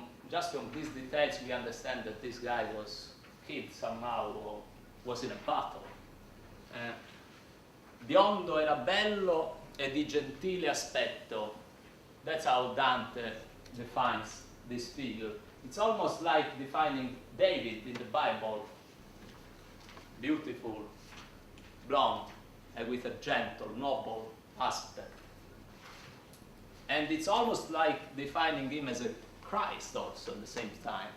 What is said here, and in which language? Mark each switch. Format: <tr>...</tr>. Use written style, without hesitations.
<en>Just from these details we understand that this guy was killed somehow or was in a battle.</en> <it>Biondo era bello e di gentile aspetto.</it> <en>That's how Dante defines this figure. It's almost like defining David in the Bible. Beautiful, blonde, and with a gentle, noble aspect. And it's almost like defining him as a Christ also at the same time.</en>